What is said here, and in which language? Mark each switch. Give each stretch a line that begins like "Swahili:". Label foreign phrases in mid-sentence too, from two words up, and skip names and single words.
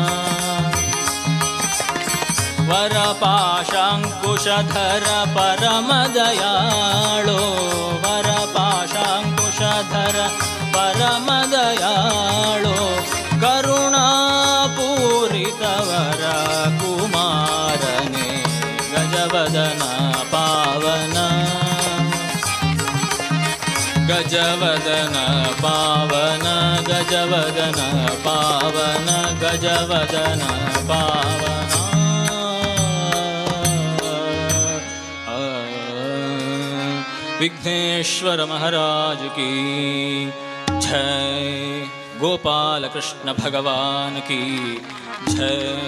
Kannada: ವರಪಾಶಾಂಕುಶಧರ ಪರಮದಯಾಳೋ ವರಪಾಶಾಂಕುಶಧರ ಪರಮದಯಾಳೋ ಕರುಣಾಪೂರಿತವರ ಕುಮಾರನೆ ಗಜವದನ ಪಾವನ. ಗಜವದನ ಪಾವನ ಗಜವದನ ಪಾವನ ಗಜವದನ ಪಾವನ.
Hindi: विघ्नेश्वर महाराज की जय. गोपाल कृष्ण भगवान की जय.